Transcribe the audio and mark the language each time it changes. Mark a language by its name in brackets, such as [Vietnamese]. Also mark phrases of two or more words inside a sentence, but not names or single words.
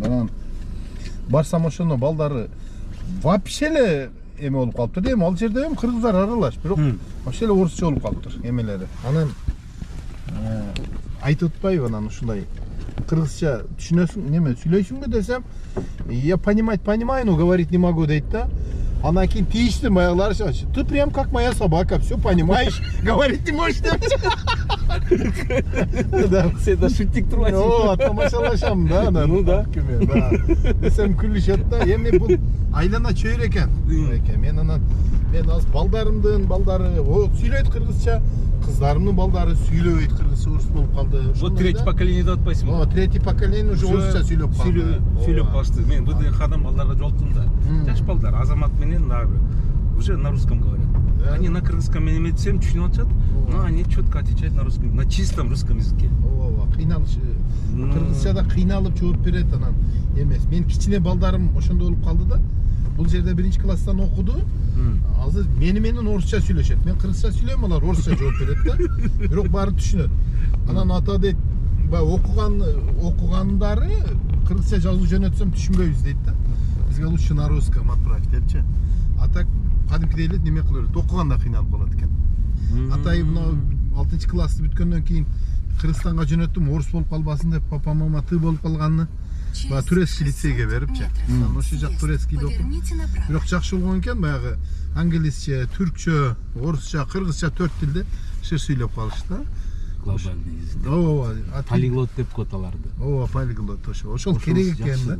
[Kyrgyz] Анан барсам ошондо балдары вообще эле эме болуп калыптыр да, эми ал жерде эми кыргыздар аралаш, бирок вообще эле орусча болуп калыптыр эмелери. Анан айтып атпайбы анан ушундай кыргызча түшүнөсүң, неме сүйлөйсүңбү десем, [Russian] я понимаю, но говорить не могу [Kyrgyz] дейт да. [Russian] Анан кийин тийиштим баягылар, ты прям как моя собака, все понимаешь, говорить не можешь деп. [Kyrgyz] Сен да шутник турбайсың. О, тамашалашам да. [Russian] Ну да. [Kyrgyz] Десем күлүшөт да. Эми бул айлана чөйрө экен. Мен аз балдарымдын балдары сүйлөйт кыргызча, кыздарымдын балдары сүйлөбөйт кыргызча, орус болуп калды. [Russian] Вот третий поколение [Kyrgyz] деп атпайсыңбы? О, [Russian] третий поколение уже [Kyrgyz] орусча сүйлөп калды. Сүйлөп калышты. Мен бул кадам балдарга жолуктум да. Жаш балдар, Азамат менен [Russian] уже на русском говорят. Они на кыргызском [Kyrgyz] эме десем түшүнүп атышат, [Russian] но они четко отвечают на русском, на чистом русском языке. [Kyrgyz] Ооба, кыйналыш. Кыргызчада кыйналып жооп берет анан эмес. Мен кичине балдарым ошондой болуп калды да. Бул жерде 1-класстан окуду. Азыр менен орусча сүйлөшөт. Мен кыргызча сүйлөйм, алар орусча жооп берет да. Бирок баары түшүнөт. Анан ата дейт, окугандары кыргызча жазуу жөнөтсөм түшүнбөйбүз дейт да. [Russian] Бизге лучше на русском отправить депчи. [Kyrgyz] А так кадимкидей эле неме кыла берет, окуганда кыйналып калат экен. Атай мына 6-классты бүткөндөн кийин Кыргызстанга жөнөттүм, орус болуп калбасын деп, [Russian] папа мама ты [Kyrgyz] болуп калганны турецкий лицейге берипчи. Анан ошол жак турецкийде окуп. Бирок жакшы болгон экен, баягы англисче, түркчө, орусча, кыргызча 4 тилде сүйлөп калышты. [Russian] Глобальный язык. [Kyrgyz] Ооба, полиглот деп коет аларды. Ооба, полиглот ошол керек экен да.